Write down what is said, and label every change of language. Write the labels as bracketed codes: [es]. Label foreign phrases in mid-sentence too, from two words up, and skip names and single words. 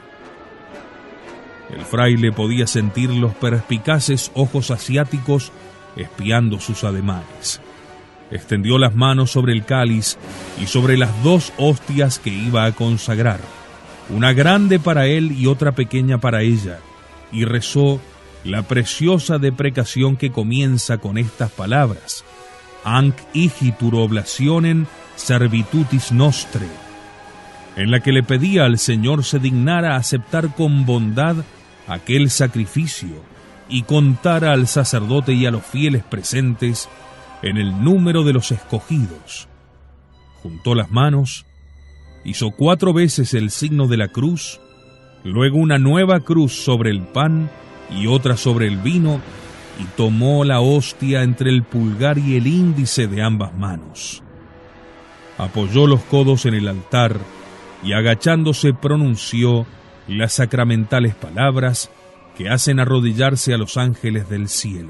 [es] El fraile podía sentir los perspicaces ojos asiáticos espiando sus ademanes. Extendió las manos sobre el cáliz y sobre las dos hostias que iba a consagrar, una grande para él y otra pequeña para ella, y rezó la preciosa deprecación que comienza con estas palabras: [la] Anc igitur oblationem servitutis nostre, [es] en la que le pedía al Señor se dignara aceptar con bondad aquel sacrificio y contara al sacerdote y a los fieles presentes en el número de los escogidos. Juntó las manos, hizo 4 veces el signo de la cruz, luego una nueva cruz sobre el pan y otra sobre el vino, y tomó la hostia entre el pulgar y el índice de ambas manos. Apoyó los codos en el altar y agachándose pronunció las sacramentales palabras que hacen arrodillarse a los ángeles del cielo.